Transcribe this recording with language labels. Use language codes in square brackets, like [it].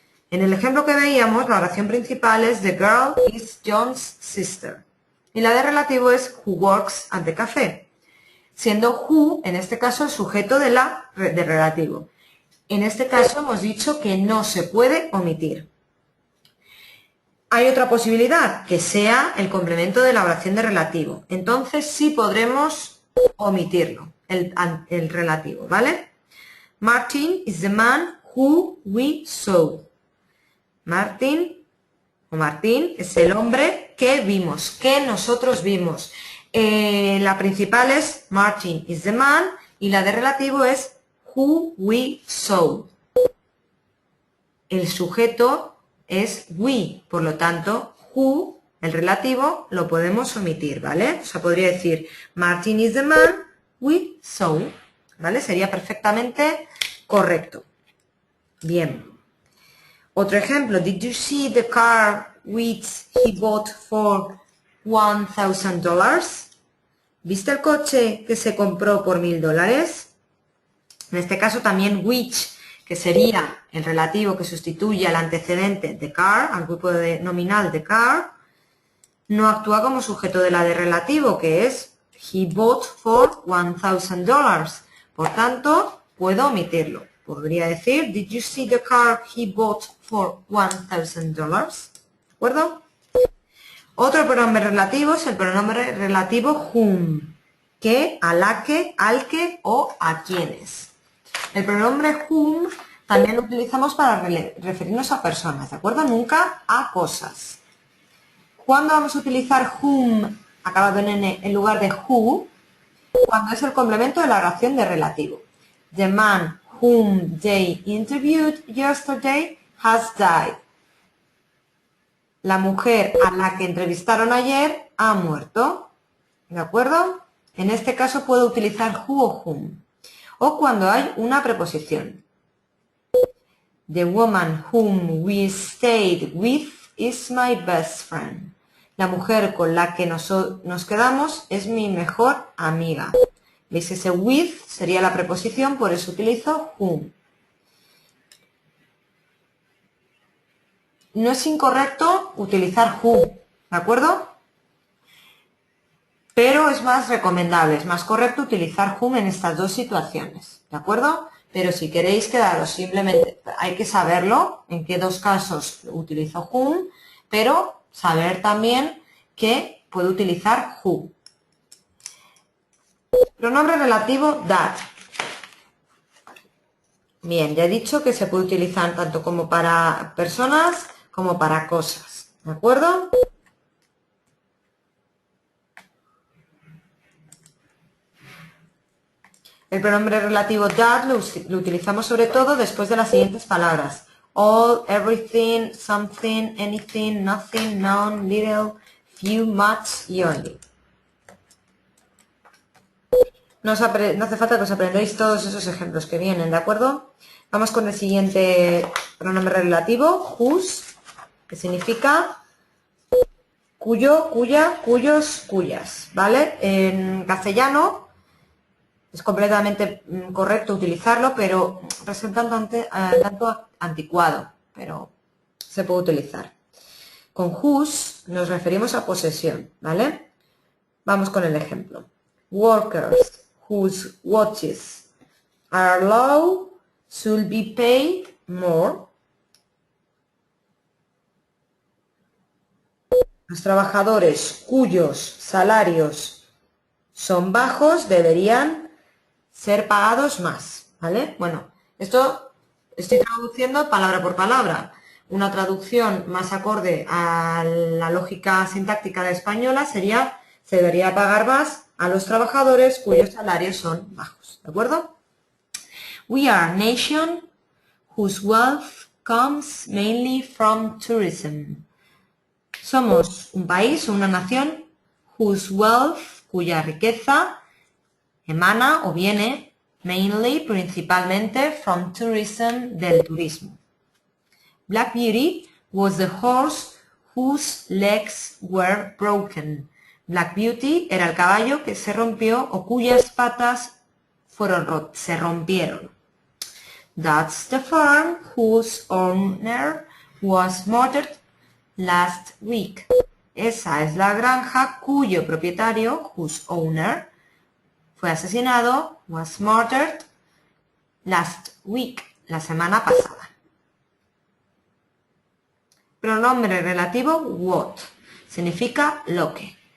[es] En el ejemplo que veíamos, la oración principal es [en] The girl is John's sister [es] y la de relativo es [en] who works at the cafe, [es] siendo who, en este caso, el sujeto de relativo. En este caso hemos dicho que no se puede omitir. Hay otra posibilidad, que sea el complemento de la oración de relativo. Entonces sí podremos omitirlo, el relativo, ¿vale? [en] Martin is the man who we saw. [es] Martin es el hombre que vimos, que nosotros vimos. La principal es [en] Martin is the man [es] y la de relativo es [en] who we saw. [es] El sujeto es we, por lo tanto, who, el relativo, lo podemos omitir, ¿vale? O sea, podría decir [en] Martin is the man we saw, [es] ¿vale? Sería perfectamente correcto. Bien. Otro ejemplo, [en] did you see the car which he bought for $1,000? [es] ¿Viste el coche que se compró por $1,000? En este caso también which, que sería el relativo que sustituye al antecedente de car, al grupo nominal de car, no actúa como sujeto de la de relativo, que es [en] he bought for $1,000. [es] Por tanto, puedo omitirlo. Podría decir, [en] did you see the car he bought for $1,000? [es] ¿De acuerdo? Otro pronombre relativo es el pronombre relativo whom, que, a la que, al que o a quienes. El pronombre whom también lo utilizamos para referirnos a personas, ¿de acuerdo? Nunca a cosas. ¿Cuándo vamos a utilizar whom acabado en n en lugar de who? Cuando es el complemento de la oración de relativo. [en] The man whom they interviewed yesterday has died. [es] La mujer a la que entrevistaron ayer ha muerto. ¿De acuerdo? En este caso puedo utilizar who o whom. O cuando hay una preposición. [en] The woman whom we stayed with is my best friend. [es] La mujer con la que nos quedamos es mi mejor amiga. ¿Veis? Ese with sería la preposición, por eso utilizo whom. No es incorrecto utilizar who, ¿de acuerdo? Pero es más recomendable, es más correcto utilizar whom en estas dos situaciones, ¿de acuerdo? Pero si queréis quedaros simplemente, hay que saberlo, en qué dos casos utilizo whom, pero saber también que puedo utilizar who. Pronombre relativo that. Bien, ya he dicho que se puede utilizar tanto como para personas como para cosas, ¿de acuerdo? El pronombre relativo that lo utilizamos sobre todo después de las siguientes palabras. [en] All, everything, something, anything, nothing, none, little, few, much y only. [es] No hace falta que os aprendáis todos esos ejemplos que vienen, ¿de acuerdo? Vamos con el siguiente pronombre relativo, whose, que significa cuyo, cuya, cuyos, cuyas, ¿vale? En castellano es completamente correcto utilizarlo, pero resulta tanto anticuado, pero se puede utilizar. Con whose nos referimos a posesión, ¿vale? Vamos con el ejemplo. [en] Workers whose wages are low should be paid more. [es] Los trabajadores cuyos salarios son bajos deberían ser pagados más, ¿vale? Bueno, esto estoy traduciendo palabra por palabra. Una traducción más acorde a la lógica sintáctica de española sería: se debería pagar más a los trabajadores cuyos salarios son bajos, ¿de acuerdo? [en] We are a nation whose wealth comes mainly from tourism. [es] Somos un país o una nación [en] whose wealth, [es] cuya riqueza, emana o viene, [en] mainly, [es] principalmente, [en] from tourism, [es] del turismo. [en] Black Beauty was the horse whose legs were broken. [es] Black Beauty era el caballo que se rompió o cuyas patas se rompieron. [en] That's the farm whose owner was murdered last week. [es] Esa es la granja cuyo propietario, [en] whose owner, [es] fue asesinado, [en] was murdered, last week, [es] la semana pasada. Pronombre relativo what, significa lo que.